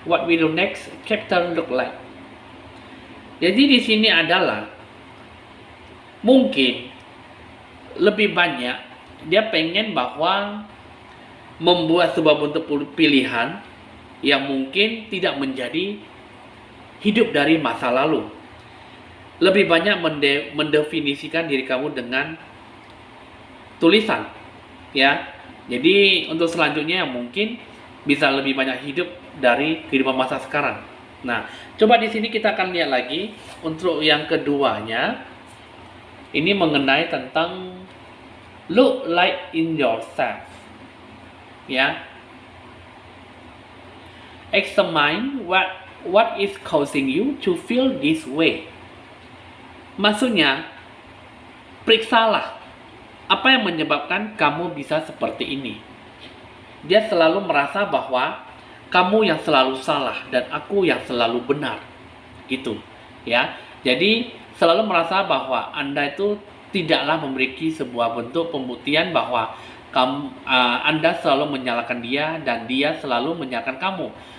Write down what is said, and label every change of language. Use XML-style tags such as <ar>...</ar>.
<en>What will your next chapter look like?</en> <id>Jadi di sini adalah mungkin lebih banyak dia pengen bahwa membuat sebuah bentuk pilihan yang mungkin tidak menjadi hidup dari masa lalu. lebih banyak mendefinisikan diri kamu dengan tulisan, ya. Jadi untuk selanjutnya mungkin bisa lebih banyak hidup dari kehidupan masa sekarang. Nah, coba di sini kita akan lihat lagi untuk yang keduanya. Ini mengenai tentang</id> <en>look like in yourself,</en> <id>ya.</id> <en>Examine what is causing you to feel this way.</en> <id>Maksudnya, periksalah apa yang menyebabkan kamu bisa seperti ini. Dia selalu merasa bahwa kamu yang selalu salah dan aku yang selalu benar. Gitu, ya. Jadi selalu merasa bahwa Anda itu tidaklah memiliki sebuah bentuk pembuktian bahwa Anda selalu menyalahkan dia dan dia selalu menyalahkan kamu.</id>